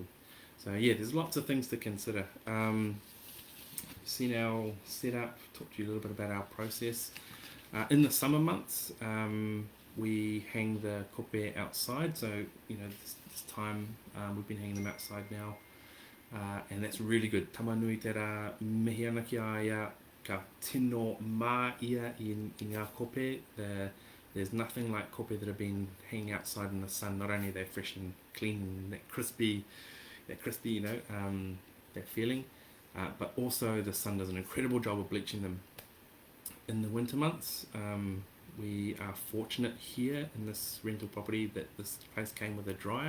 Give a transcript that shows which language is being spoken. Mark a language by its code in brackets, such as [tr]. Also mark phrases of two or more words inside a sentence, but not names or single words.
[en] So yeah, there's lots of things to consider. Seen our setup, talked to you a little bit about our process. In the summer months, we hang the kope outside, so this time we've been hanging them outside now, and that's really good. [mi] Tamanui te rā mihi ana ki a ia ka tino mā ia i ngā kope. [en] There's nothing like kope that have been hanging outside in the sun. Not only they're fresh and clean and that crispy, that feeling, but also the sun does an incredible job of bleaching them. In the winter months, we are fortunate here in this rental property that this place came with a dryer.